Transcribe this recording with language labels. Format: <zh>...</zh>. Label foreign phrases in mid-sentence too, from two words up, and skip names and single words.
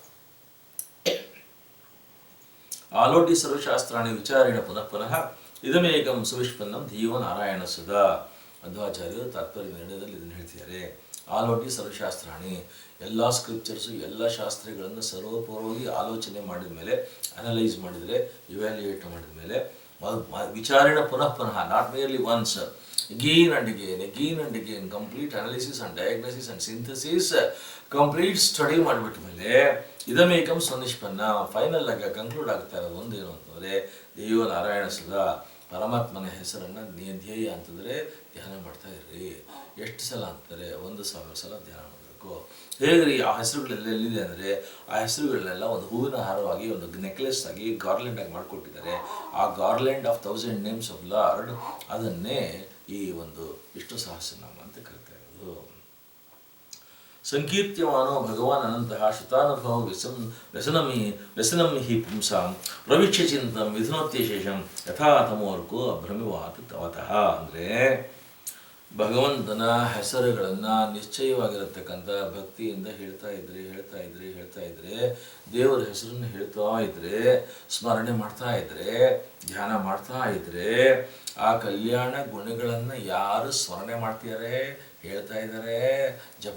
<sa>ಆಲೋಟಿ ಸರ್ವಶಾಸ್ತ್ರಾಣಿ ವಿಚಾರೇಣ ಪುನಃ ಇದಮೇಕಂ ಸುವಿಷ್ಪನ್ನಂ ಧೀಯೋ ನಾರಾಯಣ ಸುಧಾ.</sa> <kn>ಮಧ್ವಾಚಾರ್ಯರು ತಾತ್ಪರ್ಯ ನಿರ್ಣಯದಲ್ಲಿ ಇದನ್ನು ಹೇಳ್ತಿದ್ದಾರೆ.</kn> <sa>ಆಲೋಟಿ ಸರ್ವಶಾಸ್ತ್ರಾಣಿ,</sa> <kn>ಎಲ್ಲ ಸ್ಕ್ರಿಪ್ಚರ್ಸು, ಎಲ್ಲ ಶಾಸ್ತ್ರಗಳನ್ನು ಸರ್ವಪೂರ್ವವಾಗಿ ಆಲೋಚನೆ ಮಾಡಿದ ಮೇಲೆ, ಅನಲೈಸ್ ಮಾಡಿದರೆ, ಇವ್ಯಾಲ್ಯೂಯೇಟ್ ಮಾಡಿದ ಮೇಲೆ, ವಿಚಾರಣೆ ಪುನಃ</kn> <en>not merely once, again and again, complete analysis and diagnosis and synthesis, complete study</en> <kn>ಮಾಡಿಬಿಟ್ಟ ಮೇಲೆ</kn> <sa>ಇದಮೇಕಂ ಸ್ವನಿಷ್ಪನ್ನ,</sa> <kn>ಫೈನಲ್ ಆಗಿ ಕನ್ಕ್ಲೂಡ್ ಆಗ್ತಾ ಇರೋದು ಒಂದೇನು ಅಂತಂದರೆ</kn> <sa>ದೇವೋ ನಾರಾಯಣ ಸುಧಾ,</sa> <kn>ಪರಮಾತ್ಮನ ಹೆಸರನ್ನು ಧ್ಯೇಯ ಅಂತಂದರೆ ಧ್ಯಾನ ಮಾಡ್ತಾ ಇರ್ರಿ. ಎಷ್ಟು ಸಲ ಅಂತಾರೆ? 1000 ಸಲ ಧ್ಯಾನ ಮಾಡಬೇಕು. ಹೇಗ್ರಿ ಆ ಹೆಸರುಗಳೆಲ್ಲ ಎಲ್ಲಿದೆ ಅಂದರೆ, ಆ ಹೆಸರುಗಳನ್ನೆಲ್ಲ ಒಂದು ಹೂವಿನ ಹಾರವಾಗಿ, ಒಂದು ನೆಕ್ಲೆಸ್ ಆಗಿ, ಗಾರ್ಲೆಂಡ್ ಆಗಿ ಮಾಡಿಕೊಟ್ಟಿದ್ದಾರೆ. ಆ</kn> <en>garland of 1000 names of Lord,</en> <kn>ಅದನ್ನೇ ಈ ಒಂದು ವಿಷ್ಣು ಸಹಸ್ರನಾಮ ಅಂತ ಕರಿತಾ ಇರೋದು.</kn> <sa>ಸಂಕೀರ್ತ್ಯಮಾನೋ ಭಗವಾನ್ ಅನಂತಹ ಶ್ರುತಾನುಭವ ವ್ಯಸನಂ ಹಿ ಪುಂಸಾಂ ಪ್ರವಿಶ್ಯ ಚಿಂತಂ ಮಿಥುನೋತ್ಯಶೇಷಂ ಯಥಾ ತಮೋರ್ಕೋ ಅಭ್ರಮಿವಾತ್ ತವತಃ.</sa> <kn>ಅಂದರೆ ಭಗವಂತನ ಹೆಸರುಗಳನ್ನು ನಿಶ್ಚಯವಾಗಿರತಕ್ಕಂಥ ಭಕ್ತಿಯಿಂದ ಹೇಳ್ತಾ ಇದ್ರೆ ದೇವರ ಹೆಸರನ್ನು ಹೇಳ್ತಾ ಇದ್ರೆ, ಸ್ಮರಣೆ ಮಾಡ್ತಾ ಇದ್ರೆ, ಧ್ಯಾನ ಮಾಡ್ತಾ ಇದ್ರೆ, ಆ ಕಲ್ಯಾಣ ಗುಣಗಳನ್ನು ಯಾರು ಸ್ಮರಣೆ ಮಾಡ್ತಿದ್ದಾರೆ, ಹೇಳ್ತಾ ಇದ್ದಾರೆ, ಜಪ</kn>